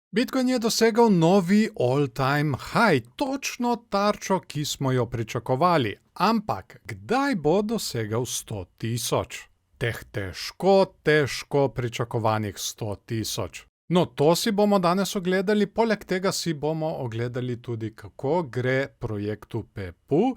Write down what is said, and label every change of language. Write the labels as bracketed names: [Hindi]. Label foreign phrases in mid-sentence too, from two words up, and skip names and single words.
[Slovenian] Bitcoin je dosegel novi [English] all-time high, [Slovenian] točno tarčo, ki smo jo pričakovali. Ampak, kdaj bo dosegel 100 tisoč? Teh težko pričakovanih 100 tisoč. No, to si bomo danes ogledali, poleg tega si bomo ogledali tudi, kako gre projektu Pepu.